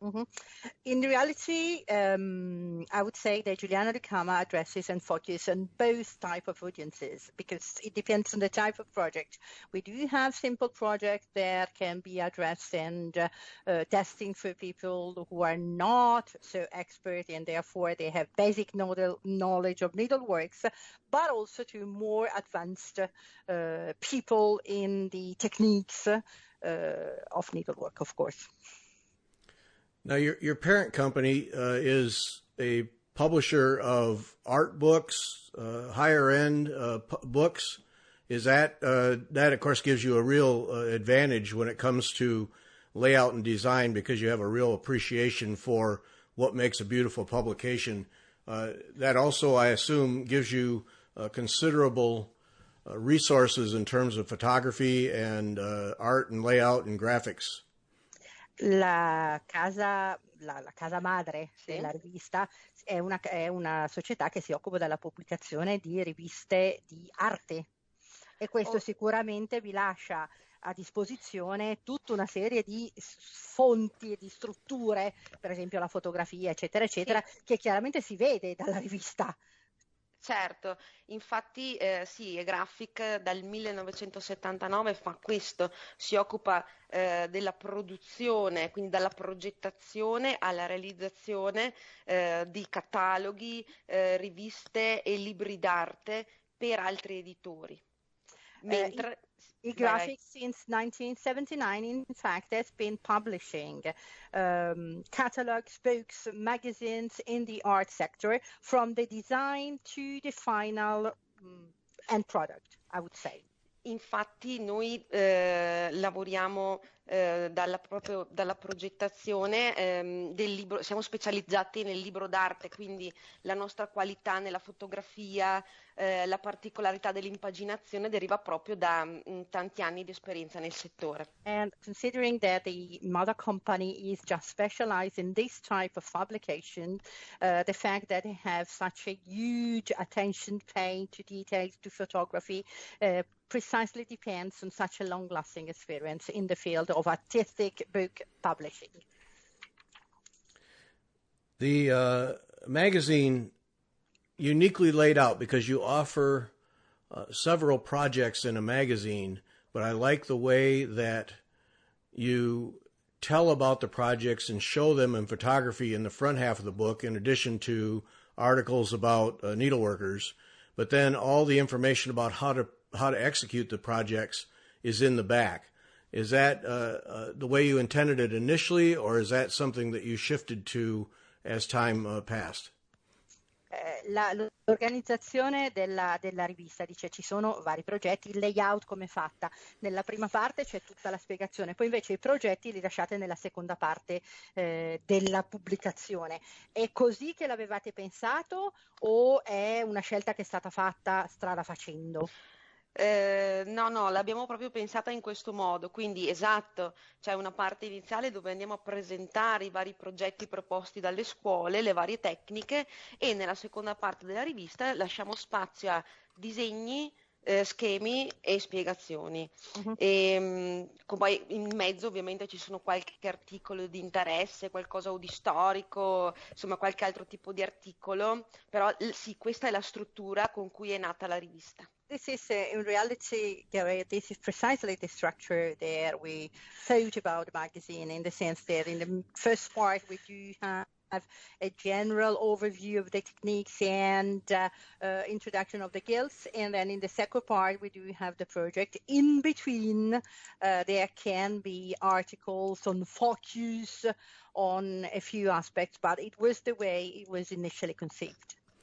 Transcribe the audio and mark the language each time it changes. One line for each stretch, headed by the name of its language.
English: Mm-hmm. In reality, I would say that Giuliana Ricama addresses and focuses on both type of audiences because it depends on the type of project. We do have simple projects that can be addressed and testing for people who are not so expert and therefore they have basic knowledge of needleworks, but also to more advanced people in the techniques of needlework, of course. Now, your parent company is a publisher of art books, higher end books. Is that of course gives you a real advantage when it comes to layout and design because you have a real appreciation for what makes a beautiful publication. That also, I assume, gives you considerable resources in terms of photography and art and layout and graphics.
Italian: La casa madre Sì. della rivista è una società che si occupa della pubblicazione di riviste di arte e questo sicuramente vi lascia a disposizione tutta una serie di fonti e di strutture, per esempio la fotografia, eccetera, eccetera, sì, che chiaramente si vede dalla rivista. Certo, infatti sì, Graphic dal 1979 fa questo, si occupa della produzione, quindi dalla progettazione alla realizzazione di cataloghi, riviste e libri d'arte per altri editori. Mentre
English: Graphic since 1979, in fact, has been publishing catalogs, books, magazines in the art sector from the design to the final end product, I would say.
Italian: Infatti noi lavoriamo proprio dalla progettazione del libro, siamo specializzati nel libro d'arte, quindi la nostra qualità nella fotografia, la particolarità dell'impaginazione deriva proprio da tanti anni di esperienza nel settore.
English: And considering that the mother company is just specialized in this type of publication, the fact that they have such a huge attention paid to details, to photography, precisely depends on such a long-lasting experience in the field of artistic book publishing. The magazine uniquely laid out because you offer several projects in a magazine, but I like the way that you tell about the projects and show them in photography in the front half of the book, in addition to articles about needleworkers, but then all the information about how to execute the projects is in the back. Is that the way you intended it initially, or is that something that you shifted to as time passed?
Italian: L'organizzazione della rivista dice ci sono vari progetti, il layout come è fatta, nella prima parte c'è tutta la spiegazione, poi invece i progetti li lasciate nella seconda parte della pubblicazione. È così che l'avevate pensato o è una scelta che è stata fatta strada facendo? No, l'abbiamo proprio pensata in questo modo, quindi esatto, c'è una parte iniziale dove andiamo a presentare i vari progetti proposti dalle scuole, le varie tecniche, e nella seconda parte della rivista lasciamo spazio a disegni, schemi e spiegazioni. Uh-huh. E poi in mezzo ovviamente ci sono qualche articolo di interesse, qualcosa o di storico, insomma qualche altro tipo di articolo, però sì, questa è la struttura con cui è nata la rivista.
English: This is in reality, Gary, this is precisely the structure that we thought about the magazine, in the sense that in the first part we do have have a general overview of the techniques and introduction of the skills. And then in the second part, we do have the project. In between, there can be articles on focus on a few aspects, but it was the way it was initially conceived.